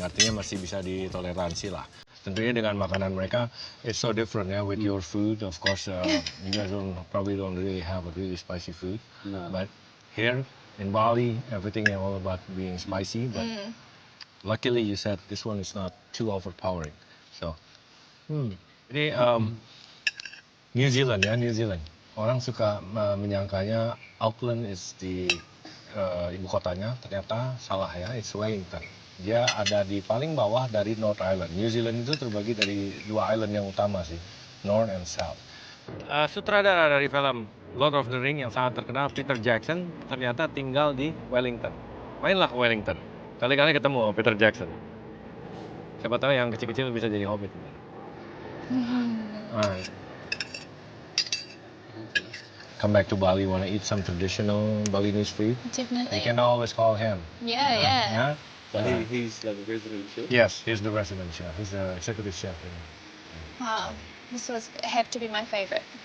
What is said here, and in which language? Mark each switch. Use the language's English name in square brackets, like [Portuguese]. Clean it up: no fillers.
[Indonesian] Artinya masih bisa ditoleransi lah. Tentunya dengan makanan mereka, [English] it's so different ya with your food. Of course, you guys probably don't really have a really spicy food. No. But here in Bali, everything is all about being spicy. But luckily, you said this one is not too overpowering. [Indonesian] So, ini New Zealand ya, New Zealand. Orang suka menyangkanya Auckland is di ibu kotanya, ternyata salah ya, [English] it's Wellington. [Indonesian] Dia ada di paling bawah dari North Island. New Zealand itu terbagi dari 2 island yang utama sih, [English] North and South. [Indonesian] Sutradara dari film Lord of the Ring yang sangat terkenal, Peter Jackson, ternyata tinggal di Wellington. Mainlah ke Wellington. Kali-kali ketemu sama Peter Jackson. Siapa tahu yang kecil-kecil bisa jadi hobbit. [English] Alright. Come back to Bali, want to eat some traditional Balinese food? Definitely. You can always call him. Yeah, yeah. Yeah? But he's like a resident chef. Yes, he's the resident chef. He's the executive chef. Wow. This was have to be my favorite.